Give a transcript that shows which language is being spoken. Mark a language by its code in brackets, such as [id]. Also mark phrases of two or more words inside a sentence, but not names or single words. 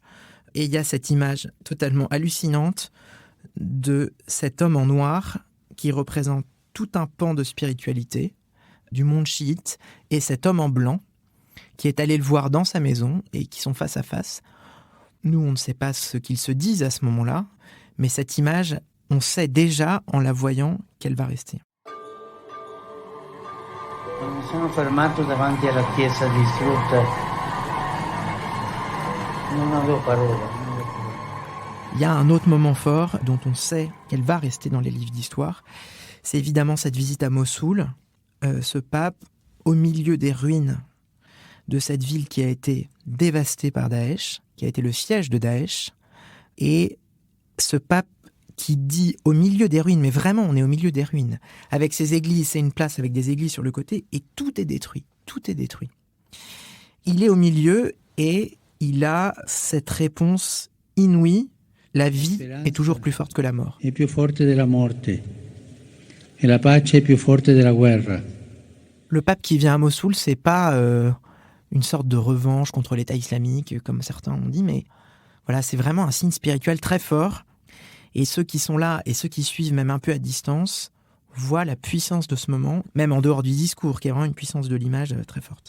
[fr] Et il y a cette image totalement hallucinante de cet homme en noir qui représente tout un pan de spiritualité du monde chiite, et cet homme en blanc qui est allé le voir dans sa maison et qui sont face à face. Nous, on ne sait pas ce qu'ils se disent à ce moment-là, mais cette image, on sait déjà en la voyant qu'elle va rester. [it] Mi sono fermato davanti alla chiesa distrutta. Non avevo parola. [fr] Il y a un autre moment fort dont on sait qu'elle va rester dans les livres d'histoire. C'est évidemment cette visite à Mossoul. Ce pape, au milieu des ruines de cette ville qui a été dévastée par Daesh, qui a été le siège de Daesh, et ce pape qui dit au milieu des ruines, mais vraiment on est au milieu des ruines, avec ses églises, c'est une place avec des églises sur le côté, et tout est détruit, tout est détruit. Il est au milieu et il a cette réponse inouïe, la vie est toujours plus forte que la mort. [it] È più forte della morte. Et la pace è più forte della guerra. [fr] Le pape qui vient à Mossoul, c'est pas une sorte de revanche contre l'État islamique, comme certains ont dit, mais voilà, c'est vraiment un signe spirituel très fort. Et ceux qui sont là et ceux qui suivent même un peu à distance voient la puissance de ce moment, même en dehors du discours, qui est vraiment une puissance de l'image très forte.